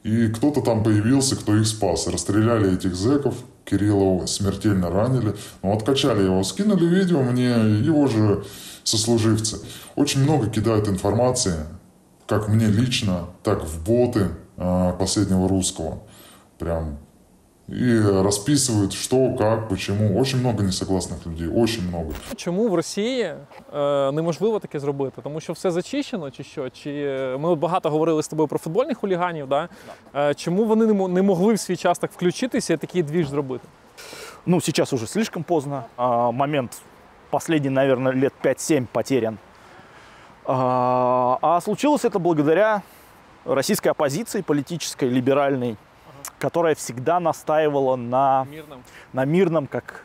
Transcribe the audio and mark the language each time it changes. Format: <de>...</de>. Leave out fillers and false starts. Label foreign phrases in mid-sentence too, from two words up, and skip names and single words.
<ru>И кто-то там появился, кто их спас. Расстреляли этих зэков, Кириллова смертельно ранили. Ну, откачали его, скинули видео мне, его же сослуживцы. Очень много кидают информации, как мне лично, так в боты последнего русского. Прям.</ru> <uk>І розписують, що, як,</uk> <ru>почему. Очень много несогласних людей, очень много.</ru> <uk>Чому в Росії неможливо таке зробити? Тому що все зачищено чи що? Чи ми от багато говорили з тобою про футбольних хуліганів, да? Чому вони не могли в свій час так включитися і такий двіж зробити? Ну,</uk> <ru>сейчас уже слишком поздно. Момент последний, наверное, лет 5-7 потерян. А случилось это благодаря российской оппозиции политической, либеральной, которая всегда настаивала на мирном, как...</ru>